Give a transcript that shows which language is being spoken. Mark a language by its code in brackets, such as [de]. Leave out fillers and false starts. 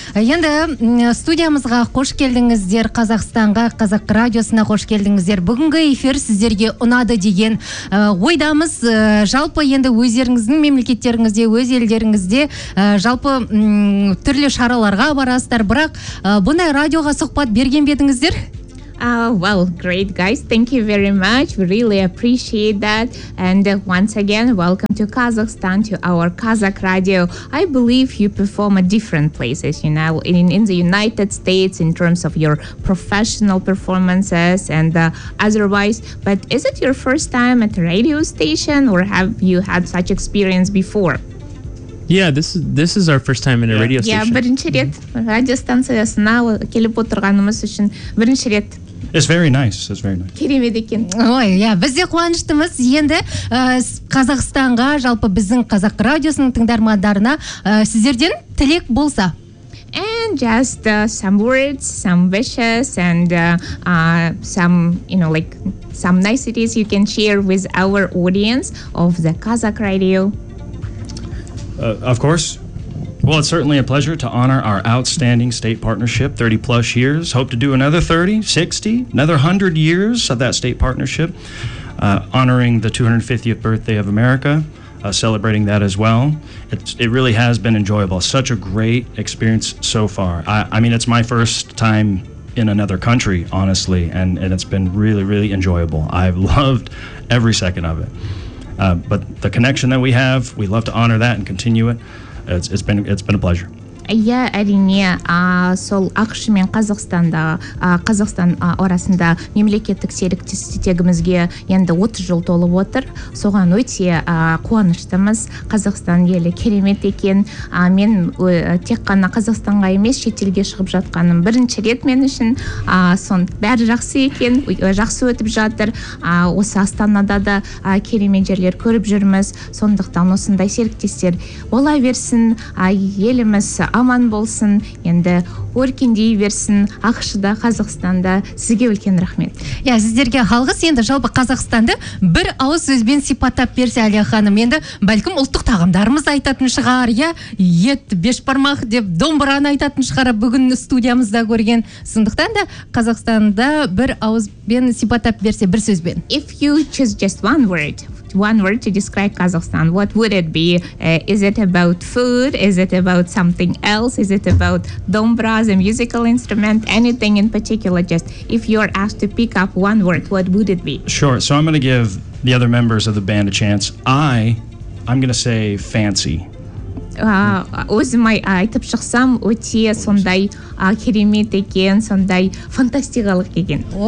[kk] Енді студиямызға қош келдіңіздер, Қазақстанға, Қазақ радиосына қош келдіңіздер. Бүгінгі эфир сіздерге ұнады деген ойдамыз. Жалпы енді өздеріңіздің мемлекеттеріңізде, өз елдеріңізде жалпы түрлі шараларға барасыздар, бірақ бұндай радиоға сұхбат берген бедіңіздер? [en] Well, great guys. Thank you very much. We really appreciate that. And once again, welcome to Kazakhstan, to our Kazakh Radio. I believe you perform at different places, you know, in the United States in terms of your professional performances and otherwise. But is it your first time at a radio station or have you had such experience before? Yeah, this is our first time in a radio station. [kk] Yeah, бірінші рет радио станциясына келіп отырғанымыз үшін бірінші рет. [en] It's very nice. [kk] Керемет екен. Ой, иә, біз де қуаныштымыз. Енді Қазақстанға, жалпы біздің Қазақ радиосының тыңдармандарына сіздерден тілек болса. [en] And just some words, some wishes and some, you know, like some niceties you can share with our audience of the Kazakh Radio. Of course. Well, it's certainly a pleasure to honor our outstanding state partnership, 30 plus years. Hope to do another 30, 60, another 100 years of that state partnership, honoring the 250th birthday of America, celebrating that as well. It really has been enjoyable. Such a great experience so far. I mean, it's my first time in another country, honestly, and it's been really, really enjoyable. I've loved every second of it. But the connection that we have, we love to honor that and continue it. It's been a pleasure. [kk] Yeah, әрине, сол ақш мен Қазақстанда, Қазақстан арасында мемлекеттік серіктестігімізге енді 30 жыл толып отыр. Соған өте қуаныштымыз. Қазақстан елі керемет екен. Мен тек қана Қазақстанға емес, шетелге шығып жатқаным бірінші рет мен үшін. Сон бәрі жақсы екен, жақсы өтіп жатыр. Осы Астанада да керемет жерлер көріп жүрміз. Сондықтан осындай серіктестер бола берсін, еліміз аман болсын, енді өркендей берсін, ақшыда, Қазақстанда. Сізге үлкен рахмет. Иә, сіздерге алғыс. Енді жалпы Қазақстанды бір ауыз сөзбен сипаттап берсе, Әлия ханым, енді бәлкім ұлттық тағамдарымыз айтатын шығар, иә, ет, бешбармақ деп домбыраны айтатын шығар, бүгін студиямызда көрген. Сондықтан да Қазақстанды бір ауызбен сипаттап берсе, бір сөзбен. [en] If you choose just one word to describe Kazakhstan, what would it be? Is it about food? Is it about something else? Is it about dombra, the musical instrument, anything in particular? Just if you're asked to pick up one word, what would it be? Sure. So I'm going to give the other members of the band a chance. I'm going to say fancy. [kk] Өзіме айтып шықсам, өте сондай керемет екен, сондай фантастикалық екен.